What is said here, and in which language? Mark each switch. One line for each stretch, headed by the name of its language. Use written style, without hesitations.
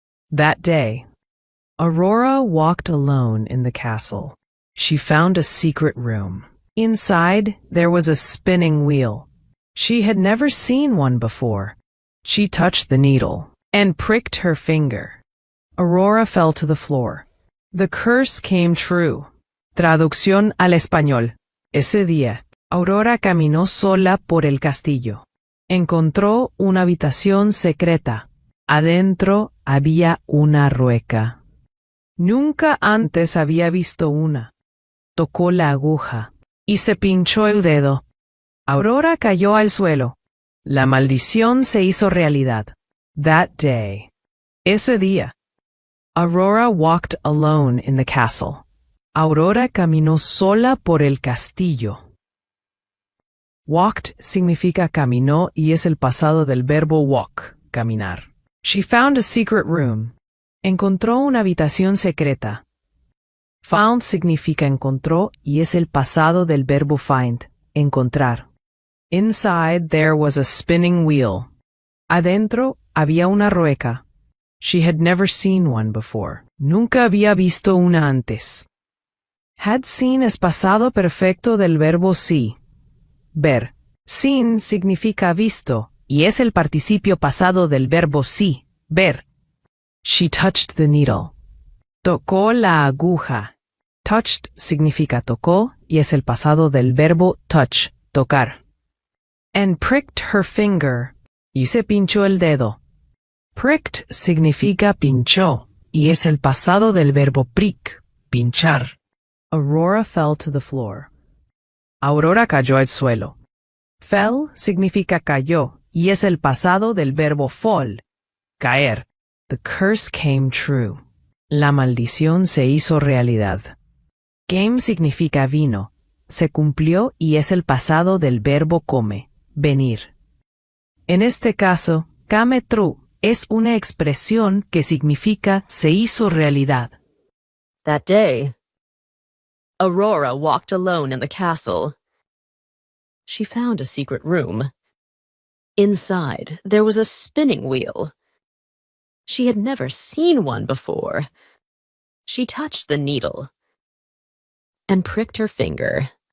English: That day, Aurora walked alone in the castle. She found a secret room. Inside, there was a spinning wheel. She had never seen one before. She touched the needle and pricked her finger. Aurora fell to the floor. The curse came true.
Spanish: Traducción al español. Ese día, Aurora caminó sola por el castillo. Encontró una habitación secreta. Adentro había una rueca. Nunca antes había visto una. Tocó la aguja y se pinchó el dedo. Aurora cayó al suelo. La maldición se hizo realidad.
English: That day.
Spanish: Ese día.
English: Aurora walked alone in the castle.
Spanish: Aurora caminó sola por el castillo. Walked significa caminó y es el pasado del verbo walk, caminar.
English: She found a secret room.
Spanish: Encontró una habitación secreta. Found significa encontró y es el pasado del verbo find, encontrar.
English: Inside there was a spinning wheel.
Spanish: Adentro había una rueca.
English: She had never seen one before.
Spanish: Nunca había visto una antes. Had seen es pasado perfecto del verbo see, ver. Seen significa visto y es el participio pasado del verbo see, ver.
English: She touched the needle.
Spanish: Tocó la aguja. Touched significa tocó y es el pasado del verbo touch, tocar.
English: And pricked her finger.
Spanish: Y se pinchó el dedo. Pricked significa pinchó y es el pasado del verbo prick, pinchar.
English: Aurora fell to the floor.
Spanish: Aurora cayó al suelo. Fell significa cayó y es el pasado del verbo fall, caer.
English: The curse came true.
Spanish: La maldición se hizo realidad. Came significa vino. Se cumplió y es el pasado del verbo come, venir. En este caso, came true es una expresión que significa se hizo realidad.
English: That day, Aurora walked alone in the castle. She found a secret room. Inside, there was a spinning wheel. She had never seen one before. She touched the needle and pricked her finger.